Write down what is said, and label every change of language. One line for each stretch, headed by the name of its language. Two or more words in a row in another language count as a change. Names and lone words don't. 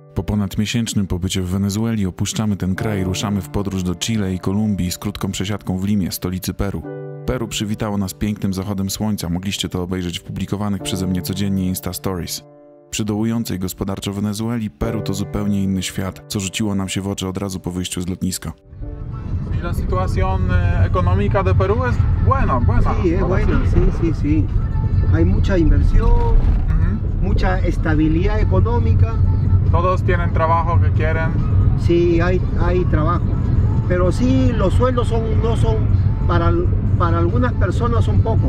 Polish: ponadmiesięcznym pobycie w Wenezueli opuszczamy ten kraj i ruszamy w podróż do Chile i Kolumbii z krótką przesiadką w Limie, stolicy Peru. Peru przywitało nas pięknym zachodem słońca, mogliście to obejrzeć w publikowanych przeze mnie codziennie Insta Stories. Przy dołującej gospodarczo Wenezueli Peru to zupełnie inny świat, co rzuciło nam się w oczy od razu po wyjściu z lotniska.
Spanish: Y la situación económica de Perú es buena. Sí, es buena, sí. Hay mucha inversión, mucha estabilidad económica. Todos tienen trabajo que quieren. Sí, hay trabajo. Pero sí, los sueldos no son para algunas personas son pocos.